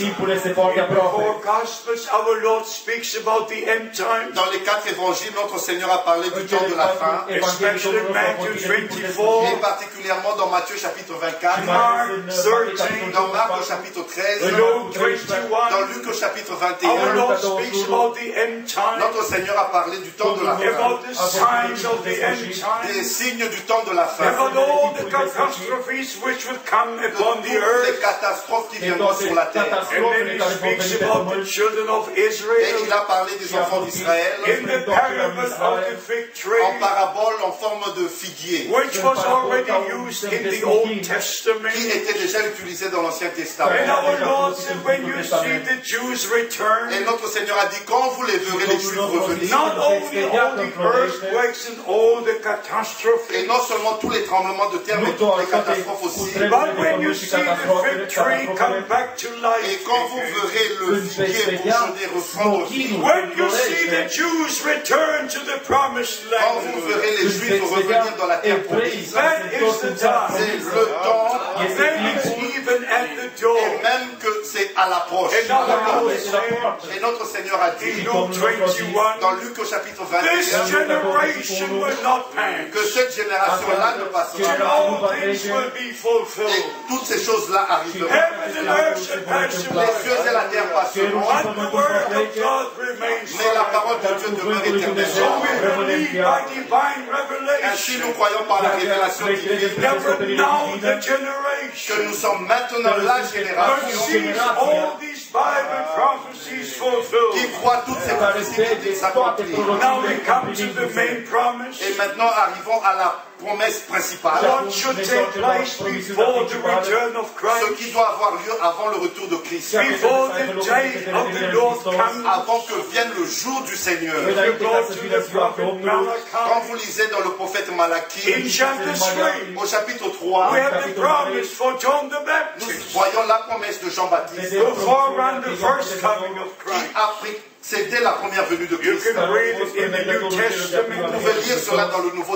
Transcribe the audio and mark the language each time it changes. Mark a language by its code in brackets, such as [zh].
[en] In the four Gospels, our Lord speaks about the end times, [fr] Dans les 4 évangiles, notre Seigneur a parlé du temps de la fin. [en] especially in Matthew 24, [fr] Et particulièrement dans Matthieu chapitre 24, [en] Mark 13, [fr] dans Marc au chapitre 13, [en] Luke [fr] dans [en] 21. [fr] Luc au chapitre [en] Our [fr] 21. [en] Lord speaks about the end times, [fr] Notre Seigneur a parlé du temps de la fin. [en] about the signs of the end [fr] Des [en] times, [fr] signes du temps de la fin. [en] about all the catastrophes which would come [fr] De [en] upon [fr] toutes [en] the [fr] les [en] earth. [fr] catastrophes qui viendront sur la terre. [en] And then he speaks about the children of [fr] Et il [en] Israel [fr] a parlé des enfants d'Israël [en] in the parable of the fig [fr] en [en] tree, [fr] parabole en forme de figuier, [en] which was already used in the Old Testament. [fr] qui était déjà utilisé dans l'Ancien [en] And [fr] Testament. [en] our Lord said, when you see the Jews return, [fr] Et notre Seigneur a dit, quand vous les verrez les Juifs revenir, [en] not only all the earthquakes and all the [fr] et [en] catastrophes, [fr] non seulement tous les tremblements de terre, mais toutes les catastrophes aussi, [en] but when you see the fig tree come back to [fr] et [en] life, [fr] quand vous verrez le figuier bourgeonner, reprendre vie, [en] when you see the Jews return to the promised [fr] quand vous [en] land, [fr] verrez les Juifs revenir dans la terre promise, [en] that is the time. [fr] c'est le temps, [en] Then it's even at the [fr] et [en] door. [fr] même que c'est à l'approche. [en] And our Lord said [fr] Et notre Seigneur a dit, [en] in Luke 21, [fr] dans Luc au chapitre [en] this [fr] 21, [en] generation will not pass. [fr] que cette génération-là ne passera [en] And [fr] pas. [en] all things will be [fr] Et [en] fulfilled. [fr] toutes ces choses-là arriveront. [en] Heaven and earth shall pass [fr] Les [en] away, [fr] cieux et la terre passeront, [en] but the word of God remains [fr] mais la [en] forever. [fr] parole de Dieu demeure [en] So we [fr] éternellement. [en] believe by divine [fr] Ainsi, nous [en] revelation [fr] croyons par la révélation divine [en] that we're now the [fr] que [en] generation [fr] nous sommes maintenant la [en] that [fr] génération [en] sees all these Bible prophecies [fr] qui [en] fulfilled. [fr] croit toutes ces prophéties qui s'accomplissent. [en] Now we come to the main promise. [fr] Et maintenant, arrivons à la promesse principale. [en] What should take place before the return of [fr] Ce [en] Christ? [fr] qui doit avoir lieu avant le retour de Christ. [en] Before the day of the Lord comes? [fr] Avant que vienne le jour du Seigneur. [en] If you go to the prophet [fr] Quand [en] Malachi, [fr] vous lisez dans le prophète Malachie, [en] in chapter 3, [fr] au chapitre 3, [en] we have the promise for John the [fr] nous [en] Baptist, [fr] voyons la promesse de Jean-Baptiste [en] the forerunner, the first coming of [fr] qui [en] Christ. [fr] a précédé la première venue de [en] You [fr] Christ. [en] can read it in the New [fr] Vous [en] Testament, [fr] pouvez lire cela dans le Nouveau